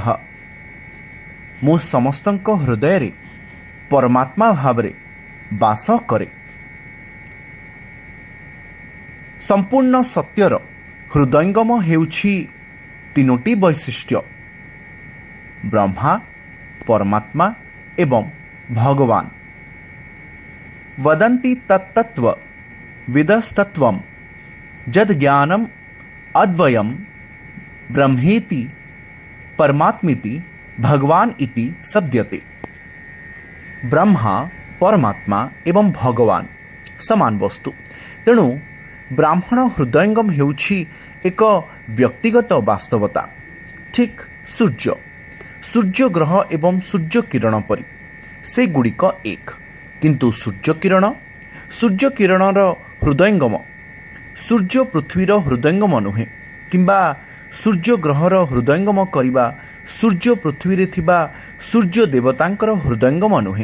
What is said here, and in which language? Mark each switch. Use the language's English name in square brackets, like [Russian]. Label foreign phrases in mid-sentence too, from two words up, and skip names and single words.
[Odia] ମୁଁ ସମସ୍ତଙ୍କ ହୃଦୟରେ ପରମାତ୍ମା ଭାବରେ ବାସ କରେ। ସମ୍ପୂର୍ଣ୍ଣ ସତ୍ୟର ହୃଦୟଙ୍ଗମ ହେଉଛି ତିନୋଟି ବୈଶିଷ୍ଟ୍ୟ: ବ୍ରହ୍ମା, ପରମାତ୍ମା ଏବଂ ଭଗବାନ। [Sanskrit] वदन्ति तत्तत्व विदस्तत्वं यद्ज्ञानम् अद्वयं ब्रह्मेति परमात्मेति भगवान इति शब्दते। [Odia] ବ୍ରହ୍ମା, ପରମାତ୍ମା ଏବଂ ଭଗବାନ ସମାନ ବସ୍ତୁ। ତେଣୁ ବ୍ରାହ୍ମଣ ହୃଦୟଙ୍ଗମ ହେଉଛି ଏକ ବ୍ୟକ୍ତିଗତ ବାସ୍ତବତା। ଠିକ୍ ସୂର୍ଯ୍ୟ, ସୂର୍ଯ୍ୟ ଗ୍ରହ ଏବଂ ସୂର୍ଯ୍ୟ କିରଣ ପରି ସେଗୁଡ଼ିକ ଏକ, କିନ୍ତୁ ସୂର୍ଯ୍ୟକିରଣର ହୃଦୟଙ୍ଗମ ସୂର୍ଯ୍ୟ ପୃଥିବୀର ହୃଦୟଙ୍ଗମ ନୁହେଁ, କିମ୍ବା ସୂର୍ଯ୍ୟ ଗ୍ରହର ହୃଦୟଙ୍ଗମ କରିବା ସୂର୍ଯ୍ୟ ପୃଥିବୀରେ ଥିବା ସୂର୍ଯ୍ୟ ଦେବତାଙ୍କର ହୃଦୟଙ୍ଗମ ନୁହେଁ।